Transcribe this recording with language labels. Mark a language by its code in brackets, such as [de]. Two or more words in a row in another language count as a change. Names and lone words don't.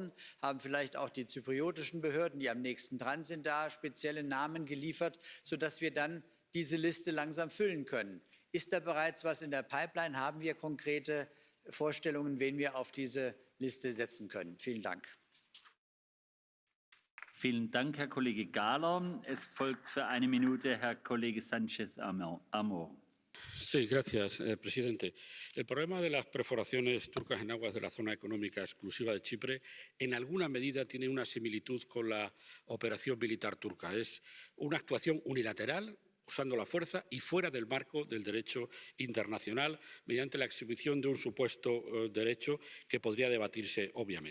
[de] Haben vielleicht auch die zypriotischen Behörden, die am nächsten dran sind, da spezielle Namen geliefert, sodass wir dann diese Liste langsam füllen können? Ist da bereits was in der Pipeline? Haben wir konkrete Vorstellungen, wen wir auf diese Liste setzen können? Vielen Dank. Vielen Dank, Herr Kollege Gahler. Es folgt für eine Minute Herr Kollege Sánchez Amor. [es] Sí, gracias, presidente. El problema de las perforaciones turcas en aguas de la zona económica exclusiva de Chipre en alguna medida tiene una similitud con la operación militar turca. Es una actuación unilateral, usando la fuerza y fuera del marco del derecho internacional, mediante la exhibición de un supuesto derecho que podría debatirse, obviamente.